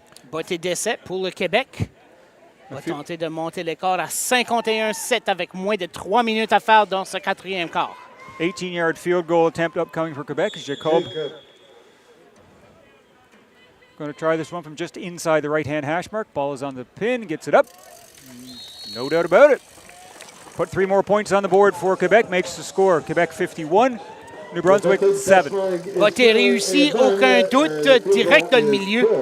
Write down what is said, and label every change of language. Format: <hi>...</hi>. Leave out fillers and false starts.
<fr>Botté d'essai pour le Québec. Va tenter de monter l'écart à 51-7 avec moins de 3 minutes à faire dans ce quatrième quart.</fr> <en>18-yard field goal attempt upcoming for Quebec. Jacob going to try this one from just inside the right-hand hash mark. Ball is on the pin, gets it up. No doubt about it. Put 3 more points on the board for Quebec, makes the score. Quebec 51, New Brunswick 7.</en> <fr>Botté réussi, aucun doute, direct dans le milieu.</fr>